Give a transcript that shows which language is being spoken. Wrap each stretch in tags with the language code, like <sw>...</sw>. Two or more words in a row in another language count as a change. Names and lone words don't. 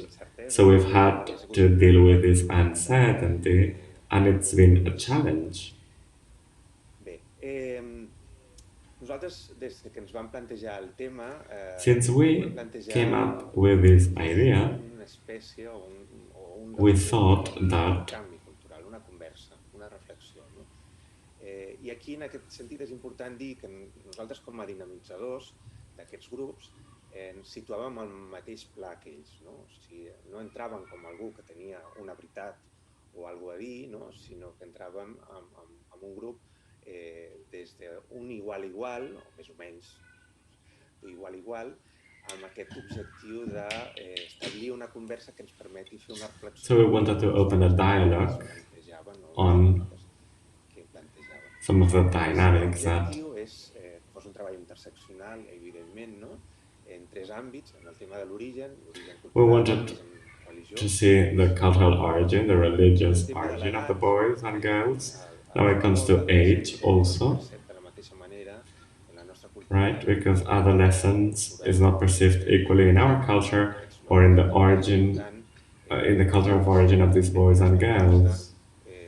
<en>So we've had to deal with this uncertainty, and it's been a challenge. Since we came up with this idea, we thought that</en> <ca>I aquí, en aquest sentit, és important dir que nosaltres, com a dinamitzadors d'aquests grups, ens situàvem al mateix pla que ells. No? O sigui, no entràvem com algú que tenia una veritat o alguna a dir, no? Sinó que entràvem en un grup des d'un igual a igual, o més o menys igual a igual, amb aquest objectiu d'establir una conversa que ens permeti fer una reflexió.</ca> <en>So we wanted to open a dialogue on some of the dynamics that</en> <ca>fos un treball interseccional, evidentment, no? En 3 àmbits, en el tema de l'origen</ca> <en>we wanted to see the cultural origin, the religious origin of the boys and girls. Now it comes to age also, right? Because adolescence is not perceived equally in our culture or in the origin, in the cultural origin of these boys and girls.</en>